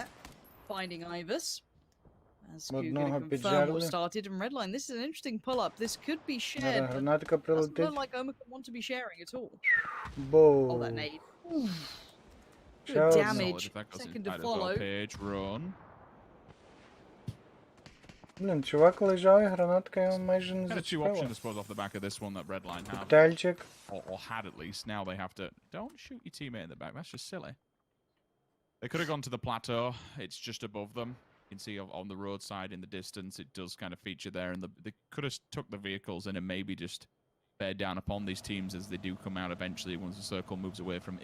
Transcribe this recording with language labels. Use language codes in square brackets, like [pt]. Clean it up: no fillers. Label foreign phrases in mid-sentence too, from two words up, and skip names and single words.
[en] Finding Ivers. As Q [uk] Одного [en] gonna confirm [uk] піджарили. [en] what started. And Redline, this is an interesting pull-up. This could be [uk] Зараз [en] shared, but [uk] гранатка [en] doesn't [uk] прилетить. [en] look like Omakan want to be sharing at all. Боу. Oh, that nade. [uk] Ще [en] Good [uk] одна. [en] damage. If that goes Second to inside as well, follow. Page, run. [uk] Блін, чувак лежав і гранатка його майже не [en] Kind of two [uk] зачепила. [en] options, I suppose, off the back of this one that Redline have. [uk] Коктейльчик. [en] Or had at least. Now they have to... Don't shoot your teammate in the back. That's just silly. They could have gone to the plateau. It's just above them. You can see on the roadside in the distance, it does kind of feature there. And they could have took the vehicles in and maybe just bear down upon these teams as they do come out eventually once the circle moves away from...